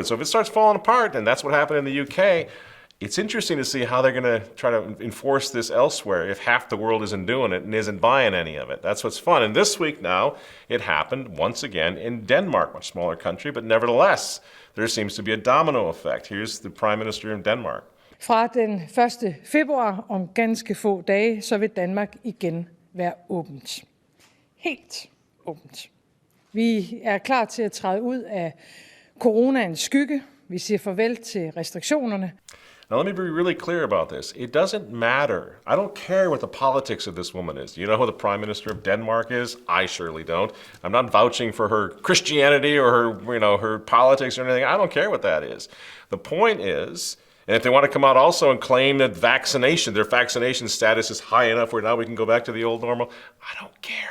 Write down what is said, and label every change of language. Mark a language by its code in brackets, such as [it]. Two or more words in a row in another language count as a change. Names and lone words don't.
[en] So if it starts falling apart, and that's what happened in the UK, it's interesting to see how they're going to try to enforce this elsewhere if half the world isn't doing it and isn't buying any of it. That's what's fun. And this week now, it happened once again in Denmark, much smaller country, but nevertheless, there seems to be a domino effect. Here's the Prime Minister of Denmark. [da] Fra den 1. februar om ganske få dage, så vil Danmark igen være åbent. Helt åbent. Vi er klar til at træde ud af coronaens skygge. Vi siger farvel til restriktionerne. [en] Now, let me be really clear about this. It doesn't matter. I don't care what the politics of this woman is. Do you know who the Prime Minister of Denmark is? I surely don't. I'm not vouching for her Christianity or her politics or anything. I don't care what that is. The point is, and if they want to come out also and claim that their vaccination status is high enough where now we can go back to the old normal, I don't care.